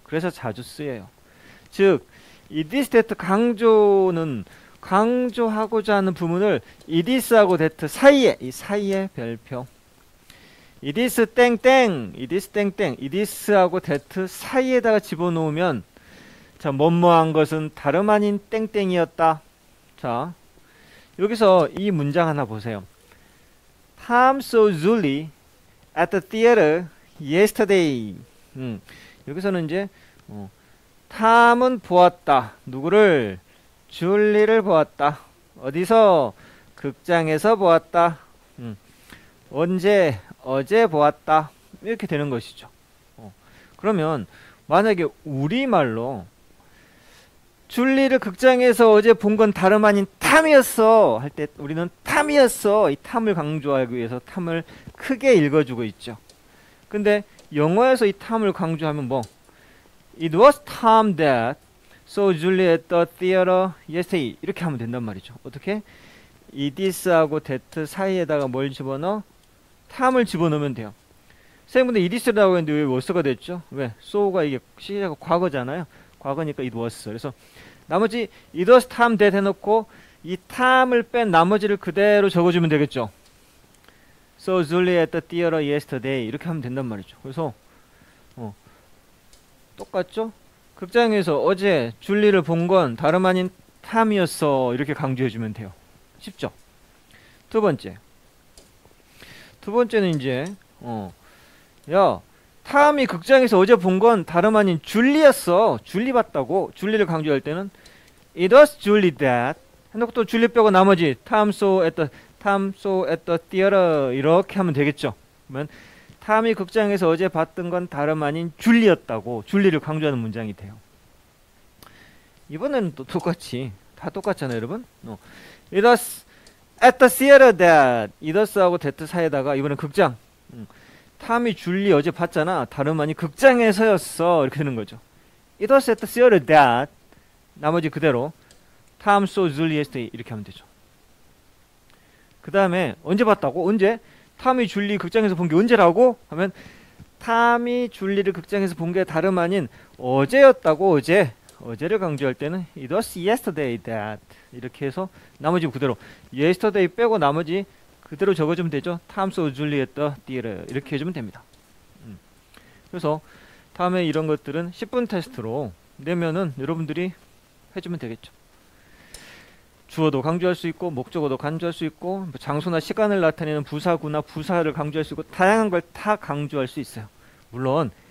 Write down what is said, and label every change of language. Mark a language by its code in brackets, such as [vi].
[ko] 그래서 자주 쓰여요. 즉, 이 this that 강조는 강조하고자 하는 부분을 이 this하고 that 사이에, 이 사이에 별표, 이 this 땡땡, 이 this 땡땡, 이 this하고 that 사이에다가 집어넣으면 자, 뭐뭐한 것은 다름 아닌 땡땡이었다. 자, 여기서 이 문장 하나 보세요. [en] Tom saw Julie at the theater yesterday. [ko] 여기서는 이제 탐은 보았다. 누구를? 줄리를 보았다. 어디서? 극장에서 보았다. 언제? 어제 보았다. 이렇게 되는 것이죠. 그러면 만약에 우리말로 줄리를 극장에서 어제 본 건 다름 아닌 탐이었어 할 때 우리는 탐이었어, 이 탐을 강조하기 위해서 탐을 크게 읽어주고 있죠. 근데 영어에서 이 탐을 강조하면 뭐? [en] It was Tom that saw Julie at the theater yesterday. [ko] 이렇게 하면 된단 말이죠. 어떻게? 이 this하고 that 사이에다가 뭘 집어넣어? 탐을 집어넣으면 돼요. 선생님들 이 this라고 했는데 왜 was가 됐죠? 왜? so가 이게 시제가 과거잖아요. 과거니까 it was. 그래서 나머지 [en] it was Tom that [ko] 해놓고 이 탐을 뺀 나머지를 그대로 적어주면 되겠죠. [en] So Julie at the theater yesterday [ko] 이렇게 하면 된단 말이죠. 그래서 똑같죠? 극장에서 어제 줄리를 본 건 다름 아닌 탐이었어 이렇게 강조해주면 돼요. 쉽죠? 두 번째는 이제 야, 탐이 극장에서 어제 본 건 다름 아닌 줄리였어. 줄리 봤다고. 줄리를 강조할 때는 [en] It was Julie that [ko] 해놓고 또 줄리 빼고 나머지 [en] Tom saw at the theater [ko] 이렇게 하면 되겠죠. 그러면 탐이 극장에서 어제 봤던 건 다름 아닌 줄리였다고 줄리를 강조하는 문장이 돼요. 이번에는 또 똑같이 다 똑같잖아요, 여러분. [en] It was at the theater that it was하고 that [ko] 사이에다가 이번엔 극장. 탐이 줄리 어제 봤잖아. 다름 아닌 극장에서였어. 이렇게 되는 거죠. [en] It was at the theater that [ko] 나머지 그대로 [en] Tom saw Julie yesterday [ko] 이렇게 하면 되죠. 그 다음에 언제 봤다고? 언제? 탐이 줄리 극장에서 본 게 언제라고? 하면 탐이 줄리를 극장에서 본 게 다름 아닌 어제였다고. 어제를 강조할 때는 [en] It was yesterday that [ko] 이렇게 해서 나머지 그대로 yesterday 빼고 나머지 그대로 적어주면 되죠. [en] Tom saw Julie at the theater [ko] 이렇게 해주면 됩니다. 그래서 다음에 이런 것들은 10분 테스트로 내면은 여러분들이 해주면 되겠죠. 주어도 강조할 수 있고 목적어도 강조할 수 있고 장소나 시간을 나타내는 부사구나 부사를 강조할 수 있고 다양한 걸 다 강조할 수 있어요. 물론